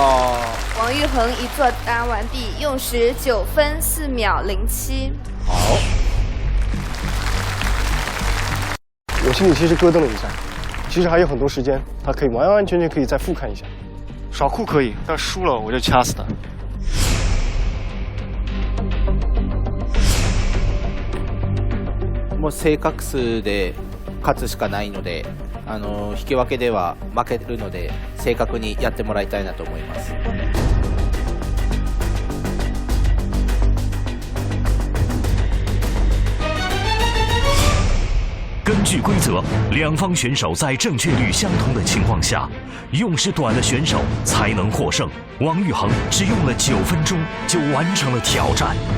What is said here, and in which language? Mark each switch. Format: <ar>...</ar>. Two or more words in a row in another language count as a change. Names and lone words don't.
<zh>王玉衡一作答完毕，用时9分4秒07。好。我心里其实咯噔了一下，其实还有很多时间，他可以完完全全可以再复看一下。耍酷可以，但输了我就掐死他。</zh> <ja>もう正確数で勝つしかないので、引き分けでは負けるので正確にやってもらいたいなと思います。</ja> <zh>根据规则，两方选手在正确率相同的情况下，用时短的选手才能获胜。王玉衡只用了9分钟就完成了挑战。</zh>